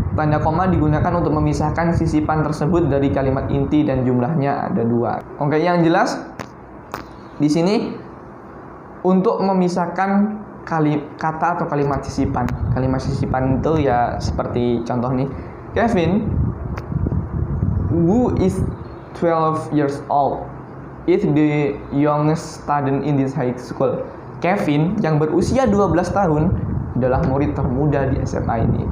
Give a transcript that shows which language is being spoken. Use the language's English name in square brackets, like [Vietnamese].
[Indonesian] Tanda koma digunakan untuk memisahkan sisipan tersebut dari kalimat inti dan jumlahnya ada 2. Oke, yang jelas di sini untuk memisahkan kata atau kalimat sisipan. Kalimat sisipan itu ya seperti contoh nih. [English] Kevin, who is 12 years old, is the youngest student in this high school. [Indonesian] Kevin yang berusia 12 tahun adalah murid termuda di SMA ini.